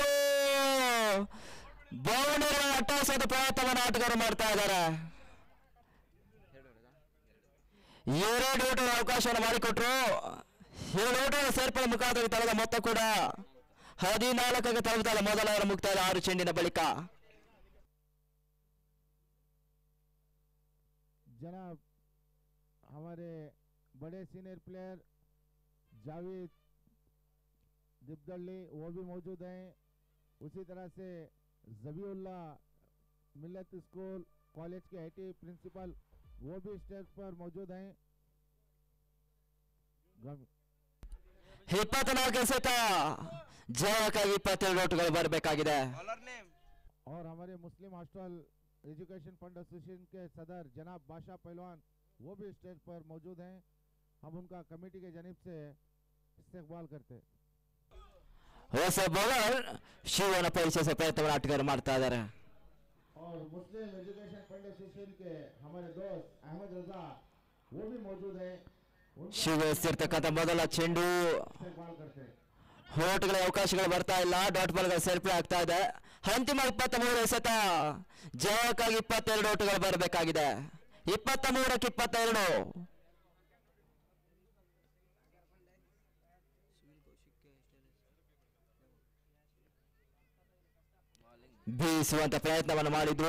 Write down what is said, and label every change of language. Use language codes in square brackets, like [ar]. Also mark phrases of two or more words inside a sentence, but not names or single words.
[kn] ಬೌಂಡರಿಗಳನ್ನು ಅಟ್ಟಾಯಿಸುವಂತ ಪ್ರಯತ್ನವನ್ನು ಆಟಗಾರರು ಮಾಡ್ತಾ ಇದ್ದಾರೆ. 2 ಓಟಗಳ ಅವಕಾಶವನ್ನು ಮಾಡಿಕೊಟ್ರು. 7 ಓಟಗಳ ಸೇರ್ಪಡೆ ಮುಖಾಂತರ ತಳದ ಮೊತ್ತ ಕೂಡ 14ಕ್ಕೆ ತಲುಪುತ್ತಾರೆ. ಮೊದಲ ಓವರ್ ಮುಕ್ತಾಯ 6 ಚೆಂಡಿನ ಬಳಿಕ. [hi] जनाब हमारे बड़े सीनियर प्लेयर जावेद दिब्दल्ली वो भी मौजूद हैं. उसी तरह से जबीउल्लाह मिल्लत स्कूल कॉलेज के [en] IT principal [hi] वो भी स्टेज पर मौजूद हैं. [kn] 24 ಎಸೆತ ಜಯಕ್ಕಾಗಿ 22 ಓಟಗಳು ಬರಬೇಕಾಗಿದೆ. [hi] और हमारे मुस्लिम हॉस्टल एजुकेशन फंड एसोसिएशन के सदर जनाब बादशाह पहलवान वो भी स्टेज पर मौजूद हैं. हम उनका कमेटी के जानिब से इस्तकबाल करते हैं. [kn] ಹೊಸ ಬೌಲರ್ ಶಿವನ ಪರಿಚಯಿಸುವ ಪ್ರಯತ್ನವನ್ನು ಆಟಗಾರರು ಮಾಡ್ತಾ ಇದ್ದಾರೆ. [hi] और मुस्लिम एजुकेशन फंड एसोसिएशन के हमारे दोस्त अहमद रजा वो भी मौजूद हैं. [kn] ಶಿವ ಎಸೆದಿರ್ತಕ್ಕಂಥ ಮೊದಲ ಚೆಂಡು [hi] इस्तकबाल करते हैं. [kn] ಹೋಟಗಳ ಅವಕಾಶಗಳು ಬರ್ತಾ ಇಲ್ಲ. [en] dot balls [kn] ಸೇರ್ಪಡೆ ಆಗ್ತಾ ಇದೆ. ಅಂತಿಮ 23 ಎಸೆತ ಜಯಕ್ಕಾಗಿ 22 ಓಟಗಳು ಬರಬೇಕಾಗಿದೆ. 23ಕ್ಕೆ 22. ಬೀಸುವಂತ ಪ್ರಯತ್ನವನ್ನು ಮಾಡಿದ್ರು.